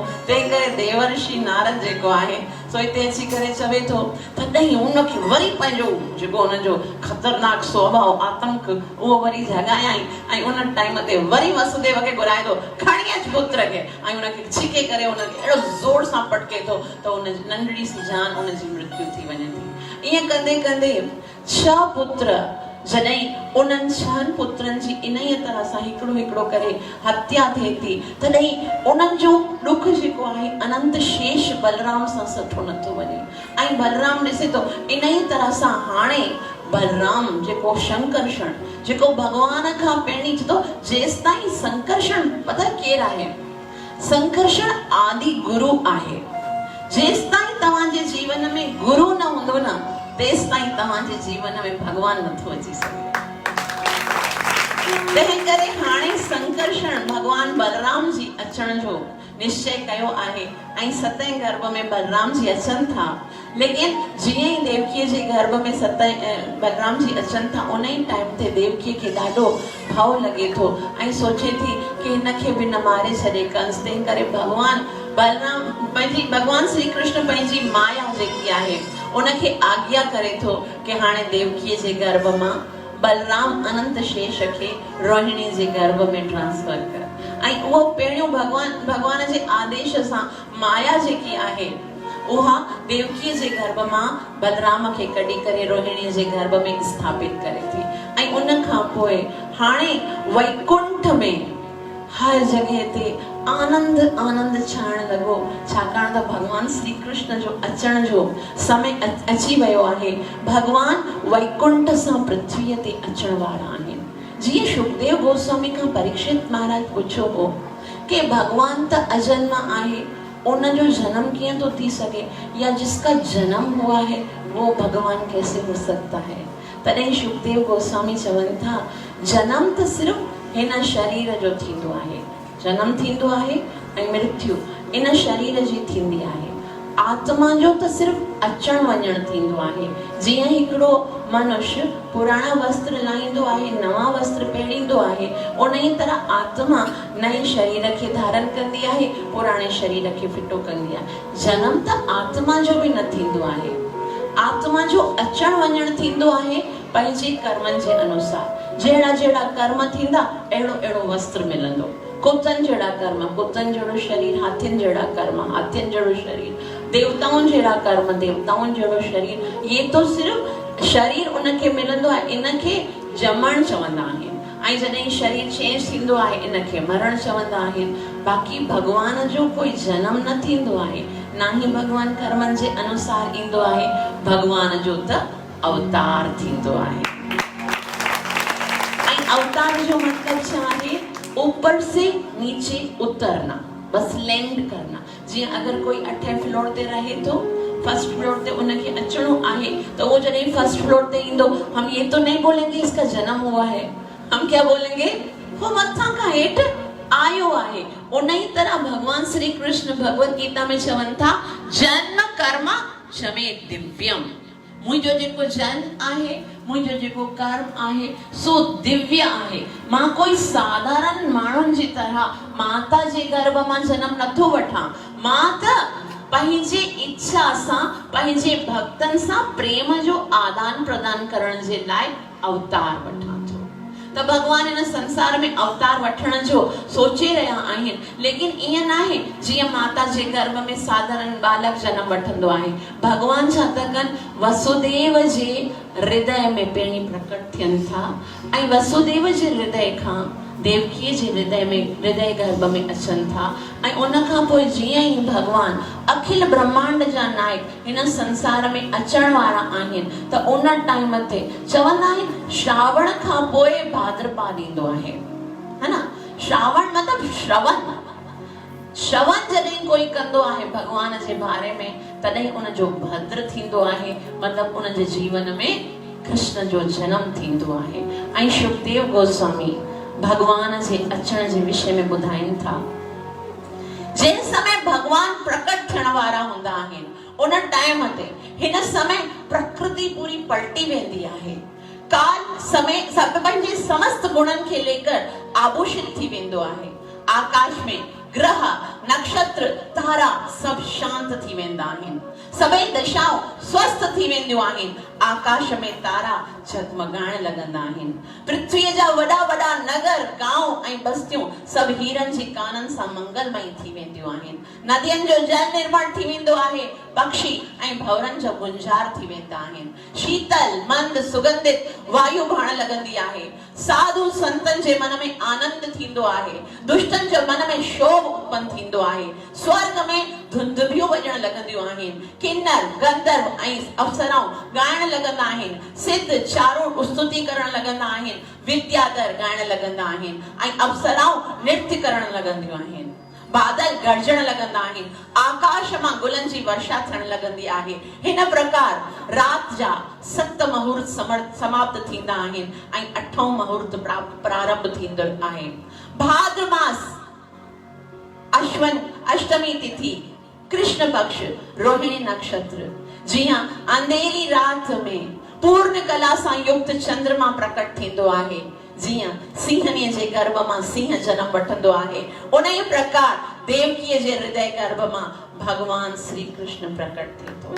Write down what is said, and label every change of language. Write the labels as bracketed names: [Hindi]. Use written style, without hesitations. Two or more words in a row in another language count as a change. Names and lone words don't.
[Sindhi] तंहिं करे देवर्षि नारद जेको आहे सो हिते अची करे चवे थो, तॾहिं उनखे वरी पंहिंजो जेको उनजो ख़तरनाक स्वभाव आतंक उहो वरी जगायाई, ऐं उन टाइम ते वरी वसुदेव खे घुराए थो, खणी अच पुत्र खे, ऐं उनखे छिके करे उनखे अहिड़ो ज़ोर सां पटके थो त उन नंढड़ी सी जान उनजी मृत्यु थी वञे थी। ईअं कंदे कंदे 6 पुत्र, जॾहिं उन्हनि 6 पुत्रनि जी इन ई तरह सां हिकिड़ो हिकिड़ो करे हत्या थिए थी, तॾहिं उन्हनि जो ॾुख जेको आहे अनंत शेष बलराम सां सठो नथो वञे। ऐं बलराम ॾिसे थो इन ई तरह सां हाणे बलराम जेको शंकरषण, जेको भगवान खां पहिरीं चतो, जेसि ताईं संकर्षण, पता केरु आहे? संकर्षण आदि गुरु आहे। जेसि ताईं तव्हांजे जीवन में गुरु न हूंदो न, तेसि ताईं तव्हांजे जीवन में भगवान नथो अची सघे। तंहिं करे हाणे संकर्षण भगवान बलराम जी अचण जो निश्चय कयो आहे, ऐं 7 गर्भ में बलराम जी अचनि था। लेकिन जीअं ई देवकीअ जे गर्भ में 7 बलराम जी अचनि था, उन ई टाइम ते देवकीअ खे ॾाढो भाव लॻे थो ऐं सोचे थी कि हिनखे बि न मारे छॾे कंस। तंहिं करे भगवान श्री कृष्ण पंहिंजी माया जेकी आहे उनखे आज्ञा करे थो कि हाणे देवकीअ जे गर्भ मां बलराम अनंत शेष खे रोहिणी जे गर्भ में ट्रांसफर कर। ऐं उहो पहिरियों भगवान जे आदेश सां माया जेकी आहे उहा देवकीअ जे गर्भ मां बलराम खे कढी करे रोहिणी जे गर्भ में स्थापित करे थी। ऐं उन खां पोइ हाणे वैकुंठ में हर जगह ते आनंद आनंद छाइण लॻो, छाकाणि त भगवान श्री कृष्ण जो अचण जो समय अची वियो आहे। भगवान वैकुंठ सां पृथ्वीअ ते अचण वारा आहिनि। जीअं सुखदेव गोस्वामी खां परीक्षित महाराज पुछो हो कि भगवान त अजन्म आहे, उनजो जन्म कीअं तो थी सके, या [Hindi] जिसका जन्म हुआ है वो भगवान कैसे हो सकता है? [Sindhi] तॾहिं सुखदेव गोस्वामी चवनि था, जन्म त सिर्फ़ हिन शरीर जो थींदो आहे, जन्म थींदो आहे ऐं मृत्यु इन शरीर जी थींदी आहे। आत्मा जो त सिर्फ़ अचण वञण थींदो आहे। जीअं हिकिड़ो मनुष्य पुराणा वस्त्र लाहींदो आहे, नवा वस्त्र पहिरींदो आहे, उन ई तरह आत्मा नए शरीर खे धारण कंदी आहे, पुराणे शरीर खे फिटो कंदी आहे। जन्म त आत्मा जो बि न थींदो आहे, आत्मा जो अचण वञण थींदो आहे पंहिंजे कर्मनि जे अनुसार। जहिड़ा जहिड़ा कर्म थींदा अहिड़ो अहिड़ो वस्त्र मिलंदो। कुतन जड़ा कर्म, कुतन जड़ो शरीर, हाथिन जड़ा कर्म, हाथिन जड़ो शरीर, देवताउन जड़ा कर्म, देवताउन जड़ो शरीर। [Hindi] ये तो [Sindhi] सिर्फ शरीर उनके मिलंदो आहे, इनके जमण चवंदा आहिनि। ऐं जॾहिं शरीर चेंज थींदो आहे इनके मरण चवंदा आहिनि। बाक़ी भगवान जो कोई जन्म न थींदो आहे, ना ही भगवान कर्मनि जे अनुसार ईंदो आहे। भगवान जो त अवतार थींदो आहे। ऐं अवतार जो मतलब छा आहे? [Hindi] ऊपर से नीचे उतरना, बस लैंड करना। [Sindhi] जी अगर कोई 8 फ्लोर ते रहे तो [English] first floor [Sindhi] ते उनके अचणो आहे, तो वो जॾहिं [English] first floor [Sindhi] ते ईंदो, [Hindi] हम ये तो नहीं बोलेंगे इसका जन्म हुआ है, हम क्या बोलेंगे? [Sindhi] वो मथां खां हेठि आयो आहे। उन्ही तरह भगवान श्री कृष्ण भगवत गीता में चवनि था, [Sanskrit] जन्म कर्म चमे दिव्यम। [Sindhi] मुझो जेको जन्म आहे, मुझो जेको कर्म आहे, सो दिव्य आहे। मां कोई साधारण माण्हुनि जी तरह माता जे गर्भ मां जन्म नथो वठां। मां त पंहिंजे इच्छा सां, पंहिंजे भक्तनि सां प्रेम जो आदान प्रदान करण जे लाइ अवतार वठां थो। त भगवान इन संसार में अवतार वठण जो सोचे रहिया आहिनि। लेकिन ईअं न आहे जीअं माता जे गर्भ में साधारण बालक जन्म वठंदो आहे। भगवान छा था कनि? वसुदेव जे हृदय में पहिरीं प्रकट थियनि था ऐं वसुदेव जे हृदय खां देवकीअ जे हृदय में, हृदय गर्भ में अचनि था। ऐं उन खां पोइ जीअं ई भगवान अखिल ब्रह्मांड जा नायक हिन संसार में अचण वारा आहिनि, त उन टाइम ते चवंदा आहिनि श्रावण खां पोइ भाद्रपाद ईंदो आहे, है ना? श्रावण मतलब श्रवण। श्रवण जॾहिं कोई कंदो आहे भगवान जे बारे में, तॾहिं उन जो भद्र थींदो आहे, मतलब उन जे जीवन में कृष्ण जो जन्म थींदो आहे। ऐं शुकदेव गोस्वामी भगवान जे अचण जे विषय में ॿुधाइनि था, जंहिं समय भगवान प्रकट थियण वारा हूंदा आहिनि, उन टाइम ते हिन समय प्रकृति पूरी पलटी वेंदी आहे। काल समय पंहिंजे समस्त गुणनि खे लेकर आभूषित थी वेंदो आहे। आकाश में ग्रह, नक्षत्र, तारा सब शांत थी वेंदा आहिनि। सभई दशाऊं स्वस्थ थी वेंदियूं आहिनि। आकाश में तारा झगमगाइण लॻंदा आहिनि। पृथ्वीअ जा वॾा वॾा नगर, गांव ऐं बस्तियूं सभु हीरनि जी काननि सां मंगलमयी थी वेंदियूं आहिनि। नदियुनि जो जल निर्मल थी वेंदो आहे। पक्षी ऐं भंवरनि जो गुंजार थी वेंदा आहिनि। शीतल, मंद, सुगंधित वायु वहण लॻंदी आहे। साधु संतनि जे मन में आनंद थींदो आहे। दुष्टनि जे मन में शोभ उत्पन्न थींदो आहे। स्वर्ग में धुंधुभियूं वॼण लॻंदियूं आहिनि। किन्नर, गंधर्व ऐं अप्सराऊं ॻाइण लॻंदा आहिनि। सिद्ध चारों स्तुति करण लॻंदा आहिनि। विद्याधर ॻाइण लॻंदा आहिनि ऐं अप्सराऊं नृत्य करण लॻंदियूं आहिनि। बादल गरजण लॻंदा आहिनि। आकाश मां गुलनि जी वर्षा थियण लॻंदी आहे। हिन प्रकार रात जा 7 मुहूर्त समाप्त थींदा आहिनि ऐं 8हों मुहूर्त प्रारंभ थींदो आहे। भाद्र मास अश्विन अष्टमी तिथि, कृष्ण पक्ष, रोहिणी नक्षत्र, जियां अंधेरी रात में पूर्ण कला सां युक्त चंद्रमा प्रकट थींदो आहे। जियां सिंहनीअ जे गर्भ मां सिंह जन्म वठंदो आहे, उन्ही प्रकार देवकीअ जे हृदय गर्भ मां भगवान श्री कृष्ण प्रकट थींदो।